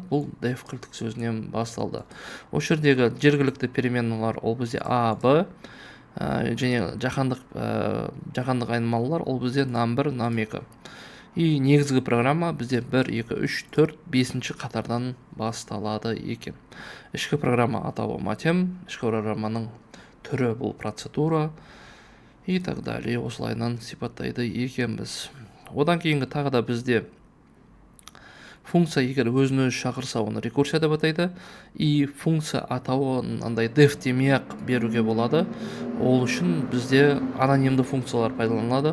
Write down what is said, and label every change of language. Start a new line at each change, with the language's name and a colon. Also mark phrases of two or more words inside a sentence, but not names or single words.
Kazakh: Бұл def кілттік сөзінен басталды. Осы жердегі жергілікті переменналар ол бізде a, b, және жаһандық айнымалылар ол бізде num1, num2. И негізгі программа бізде 1, 2, 3, 4, 5 қатардан басталады екен. Ішкі программа атауы матем, ішкі программаның түрі бұл процедура
Russian: и так далее.
Kazakh: Осылайынан сипаттайды екенбіз. Одан кейінгі тағы да бізде функция егер өзін-өзі шақырса, оны рекурсия деп атайды. И функция атауын андай def демей-ақ беруге болады. Ол үшін бізде анонимді функциялар пайдаланылады.